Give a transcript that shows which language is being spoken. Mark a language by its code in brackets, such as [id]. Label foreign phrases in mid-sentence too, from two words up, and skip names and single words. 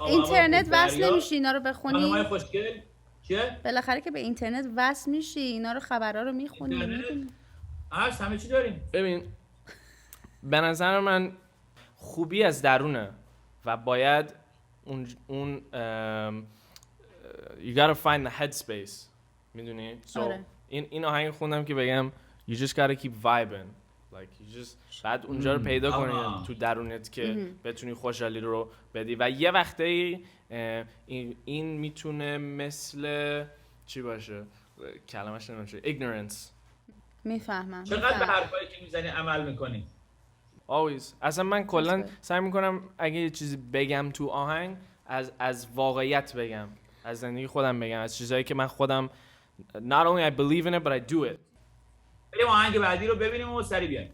[fa] اینترنت وصل نمیشی اینا رو بخونی؟ خانمای خوشگل چیه؟ بالاخره که به اینترنت وصل میشی اینا رو، خبرها رو میخونی میبینی. هست، همه چی داریم. ببین به نظر من خوبی از درونه و باید اون [en] you gotta find the headspace، [fa] میدونی؟ آره. این آهنگ خوندم که بگم [en] you just gotta keep vibing like you just [fa] بعد اونجا رو پیدا کنی تو درونت که بتونی خوشحالی رو بدی. و یه وقتی این میتونه مثل چی باشه، کلمش نمیشه، ignorance. میفهمم. چقدر به حرفایی که میزنی عمل میکنی؟ always. اصلا من کلا سعی میکنم اگه یه چیزی بگم تو آهنگ از واقعیت بگم، از زندگی خودم بگم، از چیزایی که من خودم [en] not only I believe in it but I do it. [fa] بریم آهنگ بعدی رو ببینیم و سری بیایم.